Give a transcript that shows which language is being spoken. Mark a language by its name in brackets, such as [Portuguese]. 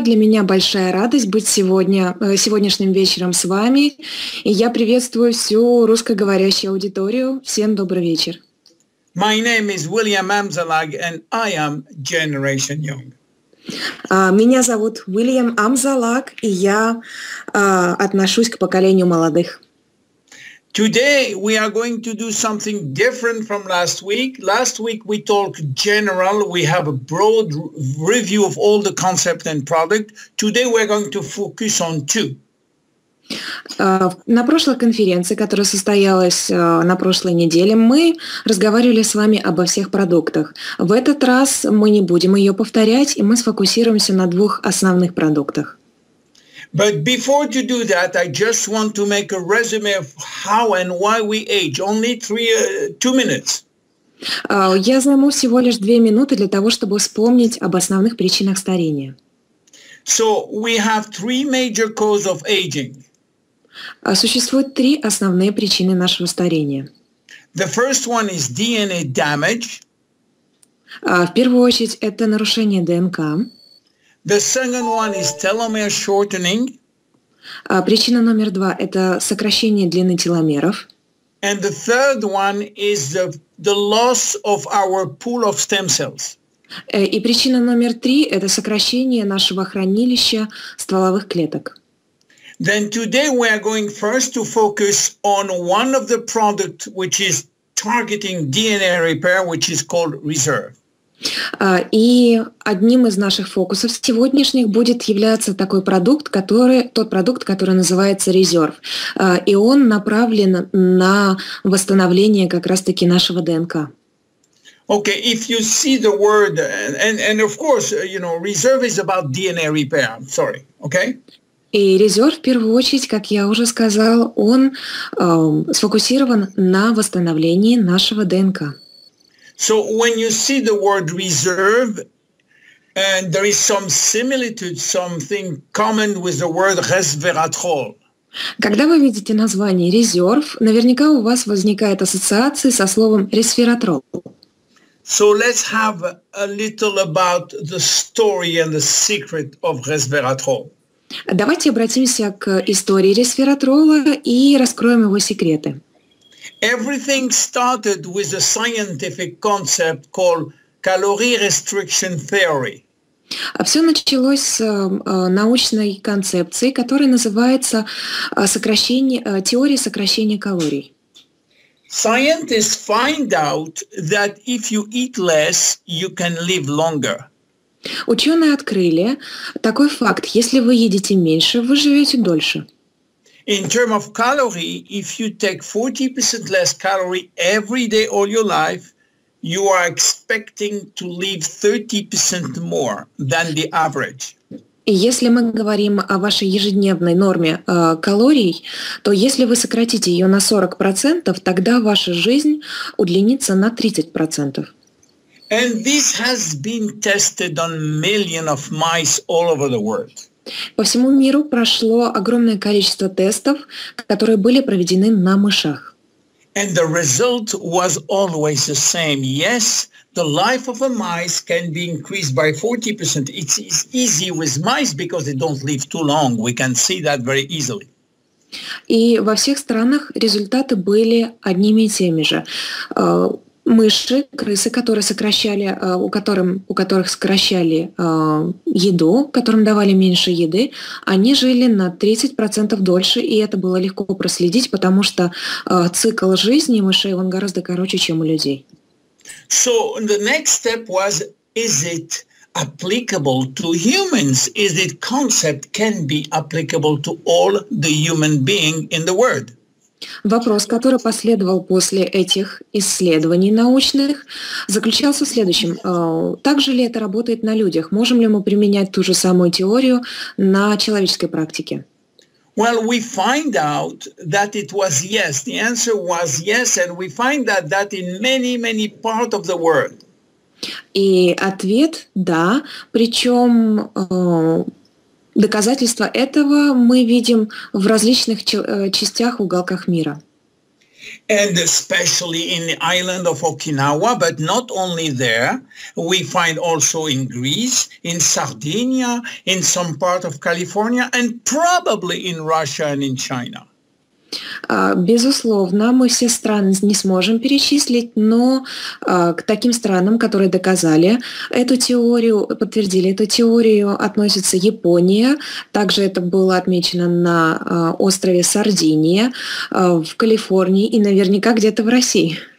[Russian] Для меня большая радость быть сегодняшним вечером с вами. И я приветствую всю русскоговорящую аудиторию. Всем добрый вечер. [English] My name is William Amzalag, and I am Generation Young. [Russian] Меня зовут Уильям Амзалак, и я отношусь к поколению молодых. [English] Today we are going to do something different from last week. Last week we talked general. We have a broad review of all the concept and product. Today we're going to focus on two. [Russian] На прошлой конференции, которая состоялась на прошлой неделе, мы разговаривали с вами обо всех продуктах. В этот раз мы не будем ее повторять, и мы сфокусируемся на двух основных продуктах. [English] But before to do that, I just want to make a resume of how and why we age. Only 2 minutes. [Russian] Я займу всего лишь 2 минуты для того, чтобы вспомнить об основных причинах старения. [English] So we have 3 major causes of aging. [Russian] Существует 3 основные причины нашего старения. [English] The first one is DNA damage. [Russian] В первую очередь это нарушение ДНК. [English] The second one is telomere shortening. [Russian] Причина номер 2 – это сокращение длины теломеров. [English] And the third one is the loss of our pool of stem cells. [Russian] И причина номер 3 – это сокращение нашего хранилища стволовых клеток. [English] Then today we are going first to focus on one of the products which is targeting DNA repair, which is called reserve. [Russian] И одним из наших фокусов сегодняшних будет являться тот продукт, который называется резерв. И он направлен на восстановление как раз-таки нашего ДНК. [English] Okay, if you see the word, and of course, reserve is about DNA repair. I'm sorry, okay? [Russian] И резерв, в первую очередь, как я уже сказал, он сфокусирован на восстановлении нашего ДНК. [English] So when you see the word reserve, and there is some similitude, something common with the word resveratrol. [Russian] Когда вы видите название резерв, наверняка у вас возникает ассоциация со словом ресвератрол. [English] So let's have a little about the story and the secret of resveratrol. [Russian] Давайте обратимся к истории ресвератрола и раскроем его секреты. [English] Everything started with a scientific concept called calorie restriction theory. [Russian] Все началось с научной концепции, которая называется теория сокращения калорий. [English] Scientists find out that if you eat less, you can live longer. [Russian] Ученые открыли такой факт: если вы едите меньше, вы живете дольше. [English] In terms of calorie, if you take 40% less calorie every day all your life, you are expecting to live 30% more than the average. [Russian] И если мы говорим о вашей ежедневной норме калорий, то если вы сократите ее на 40%, тогда ваша жизнь удлинится на 30%. [English] And this has been tested on millions of mice all over the world. [Russian] По всему миру прошло огромное количество тестов, которые были проведены на мышах. [English] And the result was always the same. Yes, the life of a mice can be increased by 40%. It's easy with mice because they don't live too long. We can see that very easily. [Russian] И во всех странах результаты были одними и теми же. Мыши, крысы, которые у которых сокращали еду, которым давали меньше еды, они жили на 30% дольше, и это было легко проследить, потому что цикл жизни мышей, он гораздо короче, чем у людей. [English] So the next step was, is it applicable to humans? Is it concept can be applicable to all the human being in the world? [Russian] Вопрос, который последовал после этих исследований научных, заключался в следующем. Также ли это работает на людях? Можем ли мы применять ту же самую теорию на человеческой практике? [English] Well, we find out that it was yes. The answer was yes, and we find that in many, many parts of the world. [Russian] И ответ – да, причем доказательства этого мы видим в различных частях, уголках мира. [English] And especially in the island of Okinawa, but not only there, we find also in Greece, in Sardinia, in some part of California, and probably in Russia and in China. [Russian] Безусловно, мы все страны не сможем перечислить, но к таким странам, которые доказали эту теорию, подтвердили эту теорию, относится Япония. Также это было отмечено на острове Сардиния, в Калифорнии и наверняка где-то в России.